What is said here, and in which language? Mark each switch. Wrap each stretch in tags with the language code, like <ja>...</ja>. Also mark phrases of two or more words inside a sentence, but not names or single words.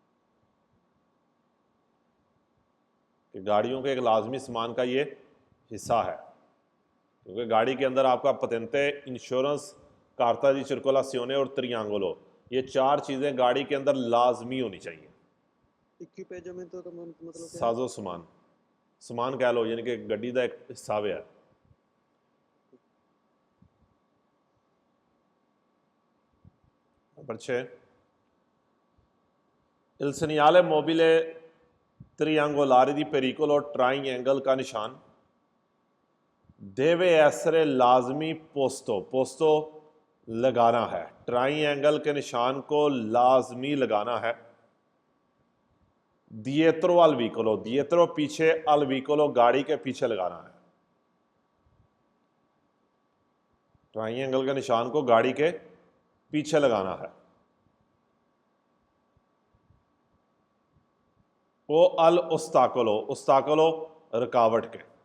<hi>कि गाड़ियों के एक लाजमी सामान का ये हिस्सा है, क्योंकि गाड़ी के अंदर आपका पतेंते, इंश्योरेंस,</hi> <it>carta di circolazione</it> <hi>और त्रियांगुलो, ये 4 चीज़ें गाड़ी के अंदर लाजमी होनी चाहिए। इक्विपमेंट तो मतलब साजो सामान, सामान कह लो, यानी कि गड्डी का एक हिस्सा है। नंबर 6।</hi> <it>Il segnale mobile triangolare di pericolo</it> <hi>ट्राइंगल का निशान</hi> <it>deve essere</it> <hi>लाजमी</hi> <it>posto, posto</it> <hi>लगाना है, ट्राइंगल के निशान को लाजमी लगाना है।</hi> <it>dietro al vicolo, dietro</it> <hi>पीछे,</hi> <it>al vicolo</it> <hi>गाड़ी के पीछे लगाना है। ट्राइंगल के निशान को गाड़ी के पीछे लगाना है।</hi> <it>o all'ostacolo, ostacolo</it> <hi>रुकावट के।</hi>